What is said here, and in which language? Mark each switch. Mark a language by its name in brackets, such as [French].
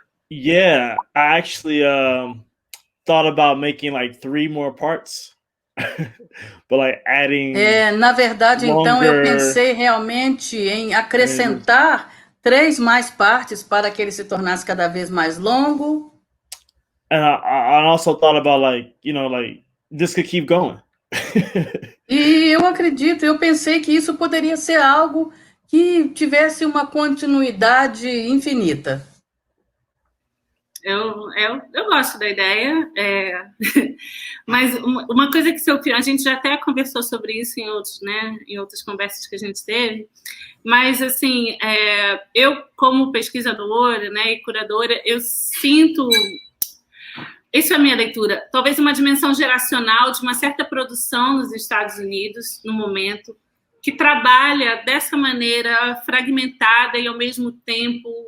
[English] Yeah, I actually thought about making like 3 more parts, but like adding. [Portuguese] Na verdade, então eu pensei realmente em acrescentar 3 mais partes para que ele se tornasse cada vez mais longo. [English] And I also thought about like this could keep going. [Portuguese] E eu pensei que isso poderia ser algo que tivesse uma continuidade infinita. Eu gosto da ideia, mas uma coisa que a gente já até conversou sobre isso em outras conversas que a gente teve, mas assim, eu como pesquisadora, né, e curadora, eu sinto, isso é a minha leitura, talvez uma dimensão geracional de uma certa produção nos Estados Unidos, no momento, que trabalha dessa maneira fragmentada e ao mesmo tempo